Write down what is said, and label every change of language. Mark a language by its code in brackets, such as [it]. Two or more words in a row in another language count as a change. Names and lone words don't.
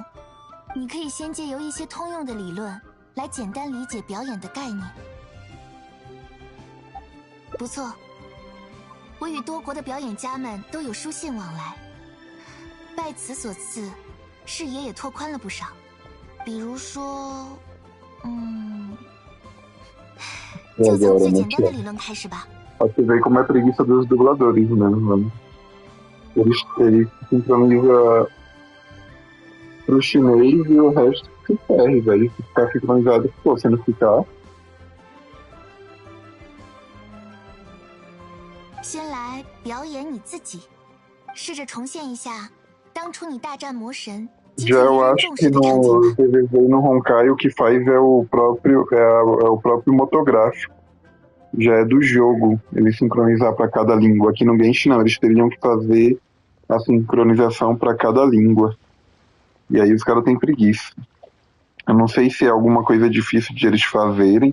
[zh] 你可以先借由一些通用的理论，来简单理解表演的概念。不错， 我与多国的表演家们都有书信往来，拜此所赐，视野也拓宽了不少。比如说，就从最简单的理论开始吧。 [pt] Você vê como é preguiça dos dubladores mesmo, mano. Eles sincronizam pro chinês e o resto se ferre, velho. Se ficar sincronizado, pô, se não ficar. [zh] 先来表演你自己，试着重现一下当初你大战魔神。 [pt] Já eu acho que no TVZ e no Honkai o que faz é o próprio motográfico. Já é do jogo, ele sincronizar para cada língua. Aqui no Genshin não, eles teriam que fazer a sincronização para cada língua. E aí os caras têm preguiça. Eu não sei se é alguma coisa difícil de eles fazerem.